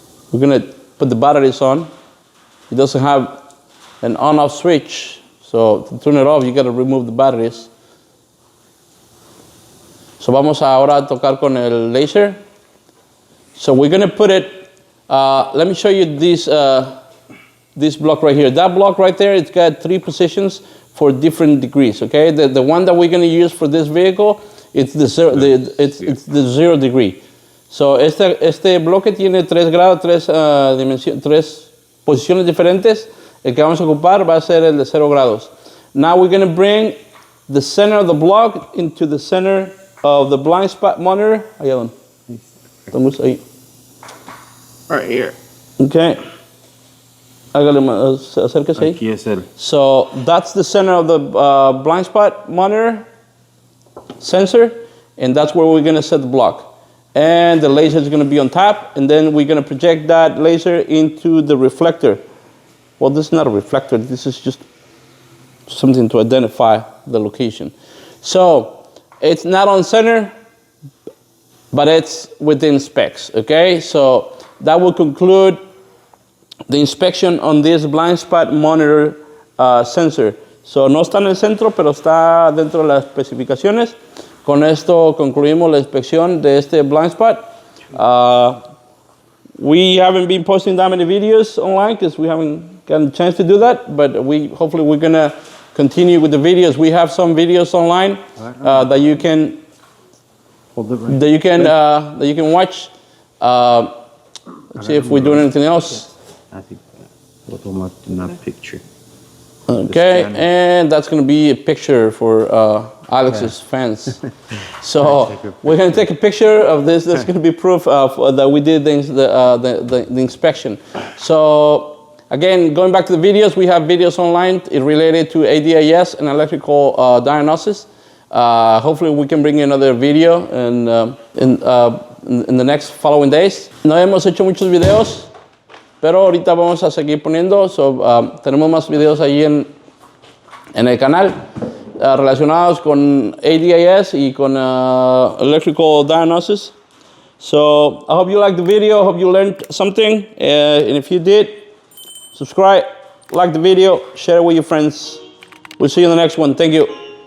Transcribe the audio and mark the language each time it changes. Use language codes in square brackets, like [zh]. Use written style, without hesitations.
[en] We're gonna put the batteries on. It doesn't have an on-off switch, so to turn it off, you gotta remove the batteries. [es] So vamos ahora a tocar con el laser. [en] So we're gonna put it, let me show you this block right here. That block right there, it's got 3 positions for different degrees, okay? The one that we're gonna use for this vehicle, it's the 0 degree. [es] So este bloque tiene 3 grados, 3 posiciones diferentes. El que vamos a ocupar va a ser el de 0 grados. [en] Now we're gonna bring the center of the block into the center of the blind spot monitor. [es] Allá donde. Ahí. [en] Right here. Okay. [es] Hágale más, acérquese ahí. Aquí es el. [en] So that's the center of the blind spot monitor sensor, and that's where we're gonna set the block. And the laser is gonna be on top, and then we're gonna project that laser into the reflector. Well, this is not a reflector, this is just something to identify the location. So it's not on center, but it's within specs, okay? So that will conclude the inspection on this blind spot monitor sensor. [es] So no está en el centro, pero está dentro de las especificaciones. Con esto concluimos la inspección de este blind spot. [en] We haven't been posting that many videos online because we haven't gotten a chance to do that, but hopefully we're gonna continue with the videos. We have some videos online that you can watch. Let's see if we're doing anything else. I think photo marked in that picture. Okay, and that's going to be a picture for Alex's fans. So we're going to take a picture of this. That's going to be proof of that we did the inspection. So again, going back to the videos, we have videos online related to ADAS and electrical diagnosis. Hopefully we can bring you another video in the next following days. [es] No hemos hecho muchos videos, pero ahorita vamos a seguir poniendo. Tenemos más videos ahí en el canal relacionados con ADAS y con electrical diagnosis. [en] So I hope you liked the video. I hope you learned something. And if you did, subscribe, like the video, share it with your friends. We'll see you in the next one. Thank you.